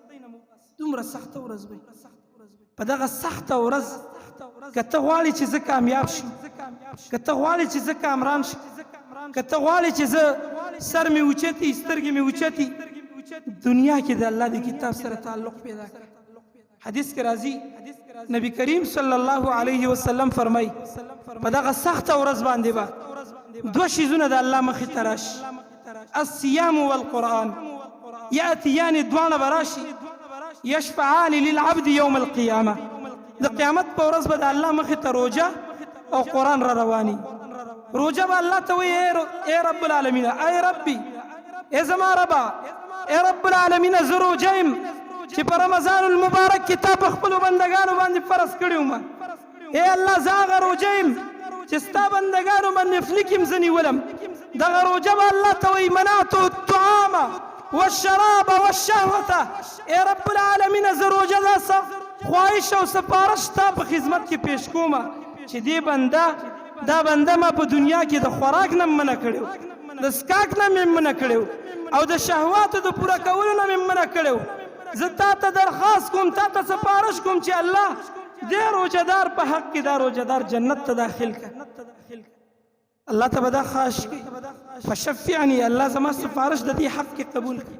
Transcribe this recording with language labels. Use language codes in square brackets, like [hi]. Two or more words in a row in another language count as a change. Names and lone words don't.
[ps] دومره سخته ورځ به په دغه سخته ورځ که ته غواړې چې زه کامیاب شم که ته غواړې چې زه کامران شم که ته غواړې چې زه سر مې اوچتي سترګې مې اوچتي دنیا کې د الله د کتاب سره تعلق پیدا کړه حدیث کې راځي نبی کریم [ar] صلی الله علیه وسلم [ps] فرمایي په دغه سخته ورځ باندې به دوه شیزونه د الله مخې ته راشي [ar] الصيام والقرآن یأتیان [ps] دواړه به راشي [ar] یشفعان للعبد یوم القیامه [ps] د قیامت په ورځ به د الله مخې ته روژه او قرآن را رواني روژه به الله ته وایي ای [ar] رب العالمین [ps] ای ربي ای زما ربا ای [ar] رب العالمین [ps] زه روژه یم چې په [ar] رمضان المبارک [ps] کې تا په خپلو بندګانو باندې فرض کړی وم ای الله زه هغه روژه یم چې ستا بندګانو باندې فلیک یم زه نیولم دغه روژه به الله ته وایي [ar] منعت الطعام والشراب والشهوة [ps] ای [ar] رب العالمین [ps] زه روژه دا خواهش او سپارش تا په خدمت کې پیش کومه چې دې بنده دا بنده ما په دنیا کې د خوراک نه منع کړو د سکاک نه مې منع کړو او د شهواتو د پوره کولو نه مې منع کړو زه تا ته درخواست کوم تا ته سپارش کوم چې الله دې روژهدار په حق کې دا روژهدار جنت ته داخل کړه الله ته به دا خواهش کوي [ar] فشفعني الله [ps] زما سپارش د دې حق کې قبول